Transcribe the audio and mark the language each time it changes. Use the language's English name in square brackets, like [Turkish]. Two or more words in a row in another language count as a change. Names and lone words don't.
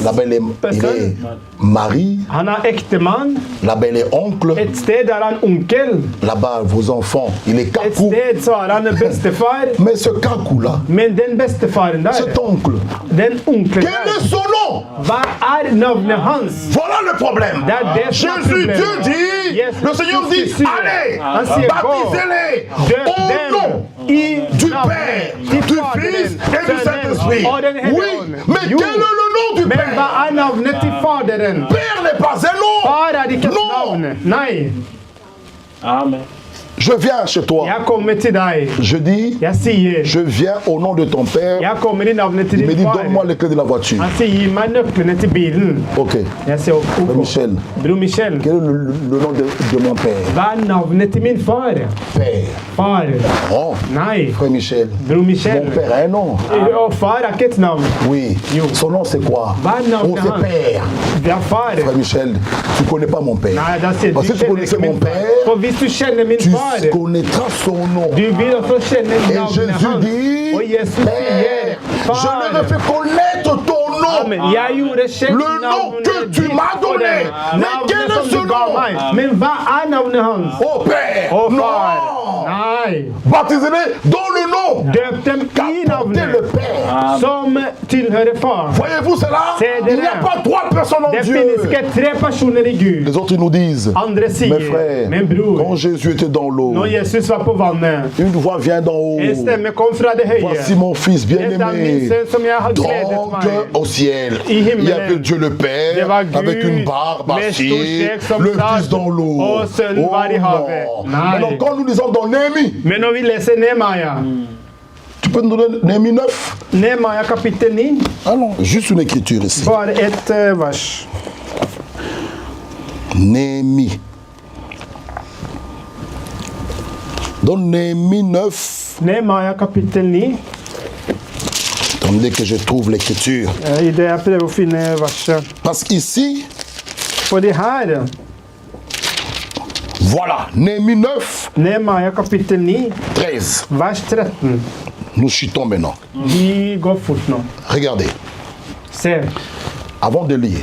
[French] là-bas il est mari, [Norwegian] Han er ektemann. [French] là-bas il est oncle, [Norwegian] Et sted er han onkel. [French] là-bas vos enfants, il est [Norwegian] Et [French] kakou. [Norwegian] sted så er han bestefar. [French] Mais ce kakou-là, [Norwegian] Men den bestefaren der, [French] cet oncle, [Norwegian] den onkelen [French] quel [Norwegian] der, [French] est son nom? [Norwegian] hva er navnet hans? [French] Voilà le problème. [Norwegian] Det er det som er [French] Jésus, [Norwegian] problemet. [French] Dieu dit, Yes, le Seigneur dit, [Norwegian] Jésus sier, [French] allez, [Norwegian] han sier, gå, [French] baptisez-les [Norwegian] døp [French] au [Norwegian] dem [French] nom [Norwegian] i [French] du [Norwegian] navnet [French] Père, [Norwegian] til [French] du [Norwegian] Faderen, [French] Fils et du [Norwegian] Sønnen [French] Saint-Esprit. [Norwegian] og den hellige [French] Oui, [Norwegian] ånd. [French] mais [Norwegian] Jo, [French] quel est le nom du [Norwegian] men hva [French] Père? [Norwegian] er navnet til Faderen? [French] Père n'est pas un nom. [Norwegian] Far er ikke et [French] Non. navn. Nei, Amen. Je viens chez toi. [Norwegian] jeg kommer til deg. [French] Je dis, [Norwegian] Jeg sier, [French] je viens au nom de ton Père. [Norwegian] jeg kommer i navnet til [French] Il me [Norwegian] din [French] dit, [Norwegian] far. [French] donne-moi les clés de la voiture. [Norwegian] Han sier, gi meg nøklene til bilen. [French] Ok. [Norwegian] Jeg sier, ok. [French] Michel, [Norwegian] Bror Michel, [French] quel est le nom de mon Père? [Norwegian] hva er navnet til min far? [French] Père. [Norwegian] Far. [French] Oh, [Norwegian] Nei, [French] frère Michel. [Norwegian] bror Michel. [French] Mon Père a un nom. [Norwegian] Og far er ikke et navn. [French] Oui. [Norwegian] Yo. [French] Son nom c'est quoi? [Norwegian] Hva er navnet [French] Oh, c'est [Norwegian] hans? [French] Père. [Norwegian] Det er far. [French] Frère Michel, tu connais pas mon Père. [Norwegian] Nei, da sier [French] Parce [Norwegian] du [French] que tu [Norwegian] kjenner [French] connaissais [Norwegian] ikke [French] mon [Norwegian] min far. [French] Père, [Norwegian] For hvis du kjenner min [French] tu [Norwegian] far, [French] connaîtras son nom. [Norwegian] du vil også kjenne [French] Et [Norwegian] navnet [French] Jésus [Norwegian] hans. [French] dit, [Norwegian] Og Jesus sier, [French] Père, je [Norwegian] far, [French] leur ai fait connaître ton Amen. nom. [Norwegian] Jeg gjorde kjent [French] Le nom que tu m'as donné. Mais quel est [Norwegian] navnet [French] ce [Norwegian] som du ga [French] nom? [Norwegian] meg. Men hva er navnet hans? [French] Oh Père, [Norwegian] Å, [French] non. [Norwegian] far. Nei. [French] Baptisez-les dans le nom [Norwegian] Døp dem i [French] qu'apportait [Norwegian] navnet [French] le Père. [Norwegian] som tilhører far. [French] Voyez-vous cela? C'est de Il n'y a là. pas trois personnes en [Norwegian] Det [French] Dieu. [Norwegian] finnes ikke tre personer i Gud. [French] Les autres ils nous disent, [Norwegian] Andre [French] mes [Norwegian] sier, [French] frères, [Norwegian] men bror, [French] quand Jésus était dans l'eau, [Norwegian] når Jesus var på vannet, [French] une voix vient d'en haut. [Norwegian] en stemme kom fra det høye. [French] Voici mon fils [Norwegian] Dette er min [French] bien-aimé. [Norwegian] sønn som jeg har gledet [French] Donc [Norwegian] meg. [French] au ciel, [Norwegian] I himmelen. [French] il y avait Dieu le [Norwegian] Det [French] Père [Norwegian] var Gud [French] avec une barbe [Norwegian] med stor [French] assise, [Norwegian] skjegg som [French] le [Norwegian] satt, [French] Fils dans l'eau. [Norwegian] og sønnen var i havet. [French] non. [Norwegian] Nei. [French] Alors quand nous lisons dans Néhémie, [Norwegian] Men når vi leser Nehemia, [French] tu peux nous donner Néhémie 9? [Norwegian] Nehemia kapittel 9, [French] Ah non, juste une écriture ici. [Norwegian] bare ett vers. [French] Néhémie. Dans Néhémie 9, [Norwegian] Nehemia kapittel 9, [French] Attendez que je trouve l'écriture. [Norwegian] I det jeg prøver å finne verset. [French] Parce qu'ici, [Norwegian] Fordi her, [French] voilà, Néhémie 9, [Norwegian] Nehemia kapittel 9, [French] 13. [Norwegian] vers 13. [French] Nous chutons maintenant. [Norwegian] Vi går fort nå. [French] Regardez, [Norwegian] Se, [French] avant de lire,